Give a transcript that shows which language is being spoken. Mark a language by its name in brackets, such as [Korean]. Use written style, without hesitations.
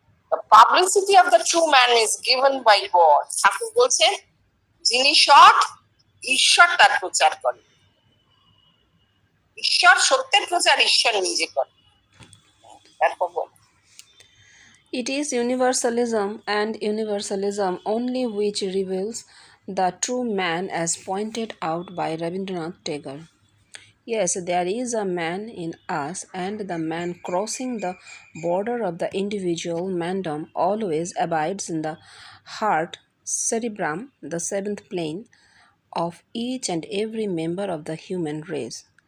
[English] The publicity of the true man is given by God. [Bangla] ঠাকুর বলছেন যিনি সৎ, ঈশ্বর তার প্রচার করেন। ঈশ্বর সত্যের প্রচার ঈশ্বর নিজে করেন। তারপর বল, [English] It is universalism, and universalism only which reveals the true man as pointed out by Rabindranath Tagore. Yes, there is a man in us, and the man crossing the border of the individual mandom always abides in the heart cerebrum, the seventh plane, of each and every member of the human race.